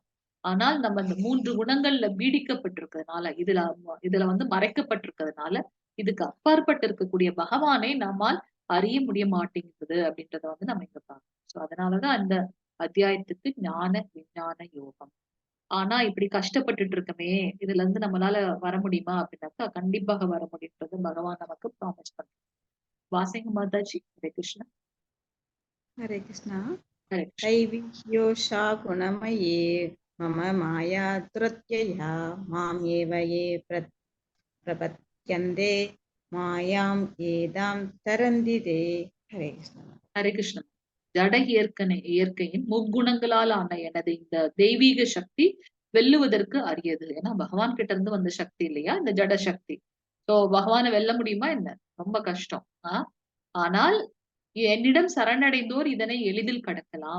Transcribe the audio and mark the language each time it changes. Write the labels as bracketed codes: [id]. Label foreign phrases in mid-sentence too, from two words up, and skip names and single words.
[ta] ஆனால் நம்ம இந்த 3 குணங்கள்ல பீடிக்கப்பட்டிருக்கிறதுனால, இதுல வந்து மறைக்கப்பட்டிருக்கிறதுனால இதுக்கு அப்பாற்பட்டு இருக்கக்கூடிய பகவானை நம்மால் அறிய முடிய மாட்டேங்குது அப்படின்றத வந்து நம்ம இங்க பார்க்கணும். சோ அதனாலதான் அந்த அத்தியாயத்துக்கு ஞான விஞ்ஞான யோகம். ஆனா இப்படி கஷ்டப்பட்டுட்டு இருக்கமே, இதுல இருந்து நம்மளால வர முடியுமா அப்படின்னாக்கா கண்டிப்பாக வர முடியுன்றது பகவான் நமக்கு ப்ராமிஸ் பண்றார். வாசிங்க மாதாஜி. ஹரே கிருஷ்ணா. [hi] हरे कृष्णा। [ta] ஹரே கிருஷ்ணா. [sa] दैवीयोषा गुणमये मम माया दुरत्यया माम् एव ये प्रपद्यन्ते मायां येदां तरन्ति ते। [hi] हरे कृष्णा। [ta] ஹரே கிருஷ்ணா. ஜட இயற்கையின் முக்குணங்களால் ஆன எனது இந்த தெய்வீக சக்தி வெல்லுவதற்கு அரியது. ஏன்னா பகவான் கிட்ட இருந்து வந்த சக்தி இல்லையா இந்த ஜட சக்தி. சோ பகவானை வெல்ல முடியுமா என்ன? ரொம்ப கஷ்டம். ஆனால் என்னிடம் சரணடைந்தோர் இதனை எளிதில் கடக்கலாம்.